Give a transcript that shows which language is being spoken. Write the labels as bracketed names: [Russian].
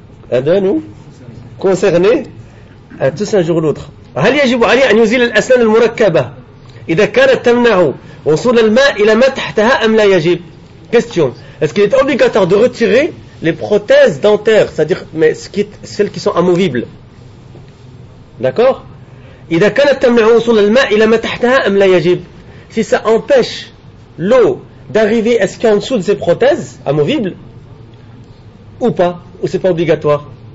[French] De nous concerner tous un jour ou l'autre. [Arabic] هل يجب عليه أن يزيل الأسنان المركبة إذا كانت تمنع وصول الماء إلى ما تحتها أم لا يجب؟ [French] Question. Est-ce qu'il est obligatoire de retirer les prothèses dentaires, c'est-à-dire mais celles qui sont amovibles. D'accord ? [Arabic] إذا كانت تمنع وصول الماء إلى ما تحتها أم لا يجب؟ [French] Si ça empêche l'eau d'arriver à ce qu'il y a en dessous de ses prothèses amovibles ou pas, ou c'est pas obligatoire.